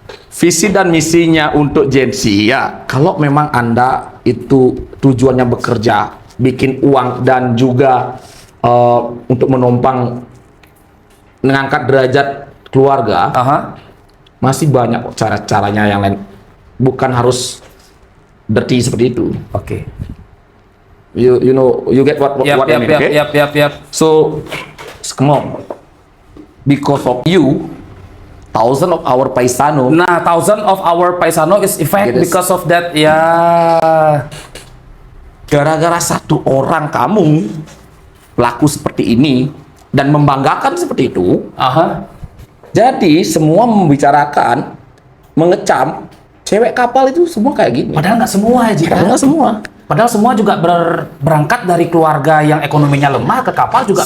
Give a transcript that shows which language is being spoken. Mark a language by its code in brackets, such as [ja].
[id] Visi dan misinya untuk Gen Z ya, kalau memang Anda itu tujuannya bekerja, bikin uang dan juga untuk menumpang mengangkat derajat keluarga, masih banyak cara-caranya yang lain. Bukan harus dirty seperti itu. Oke. [en] You know, you get what I mean, okay? Yap. So, come on. Because of you, thousand of our paisano. Nah, thousand of our paisano is effect because of that ya. [id] Gara-gara satu orang kamu pelaku seperti ini dan membanggakan seperti itu, jadi semua membicarakan, mengecam cewek kapal itu semua kayak gini. Padahal nggak semua ya, Padahal nggak semua. Padahal semua juga berangkat dari keluarga yang ekonominya lemah ke kapal juga.